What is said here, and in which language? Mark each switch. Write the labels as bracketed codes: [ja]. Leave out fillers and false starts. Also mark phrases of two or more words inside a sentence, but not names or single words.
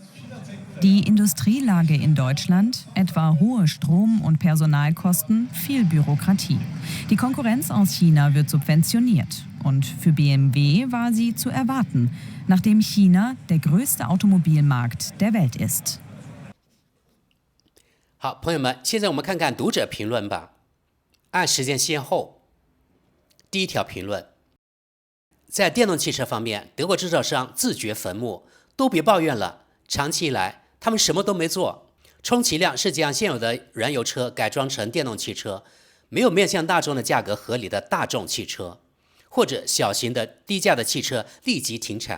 [de] Die Industrielage in Deutschland, etwa hohe Strom- und Personalkosten, viel Bürokratie. Die Konkurrenz aus China wird subventioniert Und für BMW war sie zu erwarten, nachdem China der größte Automobilmarkt der Welt ist. [zh] 好，朋友们，现在我们看看读者评论吧。按时间先后，第一条评论：在电动汽车方面，德国制造商自掘坟墓，都别抱怨了。长期以来，他们什么都没做，充其量是将现有的燃油车改装成电动汽车，没有面向大众的价格合理的大众汽车，或者小型的低价的汽车立即停产。